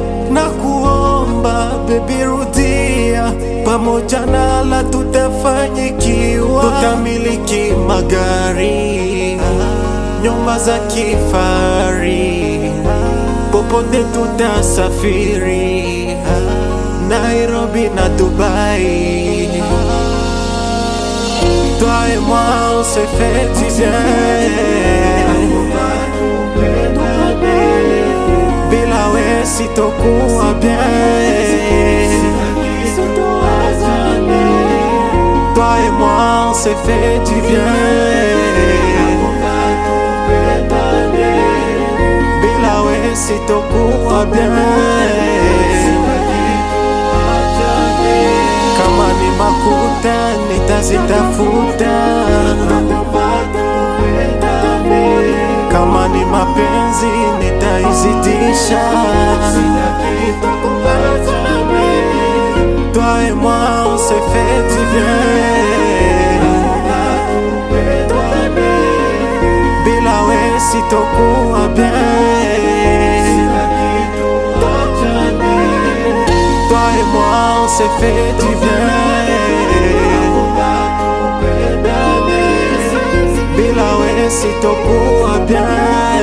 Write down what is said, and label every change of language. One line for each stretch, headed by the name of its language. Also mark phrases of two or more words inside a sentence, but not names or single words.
Swahili: Na kuomba baby rudia, pamoja na la tutafanyikiwa. Tutamiliki magari, nyumba za kifahari, popote tutasafiri, Nairobi na Dubai.
French: Toi et moi on s'est fait du bien.
Swahili: Bila we sitokuwa bien.
French: Toi et moi on s'est fait du bien.
Swahili: Bila we sitokuwa bien. Kama ni makuta nitazitafuta, kama ni mapenzi nitaizidisha.
French: Toi et moi on s'est fait du bien.
Swahili: Bila we sitokuwa bien.
French: Toi et moi on s'est fait du bien.
Swahili: Bila we sitokuwa bien.